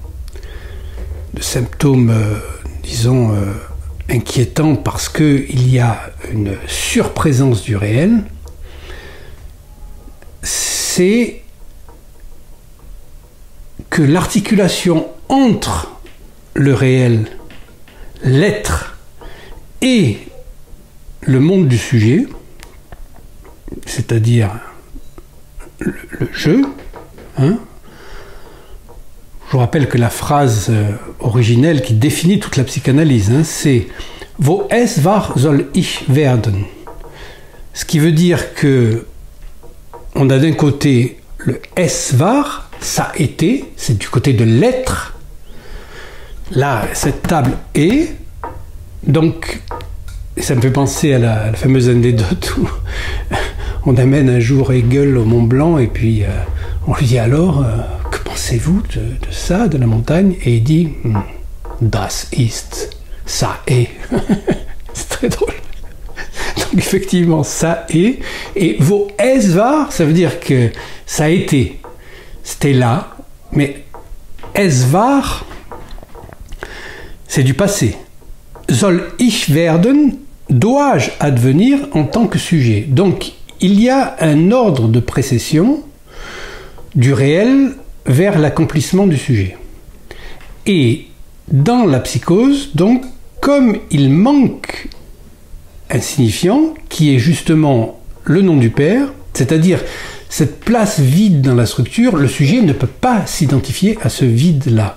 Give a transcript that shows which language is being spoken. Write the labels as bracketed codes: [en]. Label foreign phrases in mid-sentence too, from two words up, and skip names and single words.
[fr] disons, inquiétants parce qu'il y a une surprésence du réel, c'est que l'articulation entre le réel, l'être et le monde du sujet, c'est-à-dire le jeu, hein. Je vous rappelle que la phrase originelle qui définit toute la psychanalyse, hein, c'est « [de] Wo es war, soll ich werden ». [fr] Ce qui veut dire que on a d'un côté le « [de] es war [fr] », ça a été, c'est du côté de l'être. Là, cette table est, donc, ça me fait penser à la fameuse anecdote où on amène un jour Hegel au Mont Blanc et puis on lui dit alors, que pensez-vous de ça, de la montagne? Et il dit, [de] das ist, [fr] ça est. C'est très drôle. Donc effectivement, ça est. [de] Et wo es war, [fr] ça veut dire que ça a été. C'était là, mais [de] es war, [fr] c'est du passé. [de] Soll ich werden, [fr] dois-je advenir en tant que sujet. Donc, il y a un ordre de précession du réel vers l'accomplissement du sujet. Et dans la psychose, donc, comme il manque un signifiant, qui est justement le nom du père, c'est-à-dire cette place vide dans la structure, le sujet ne peut pas s'identifier à ce vide-là.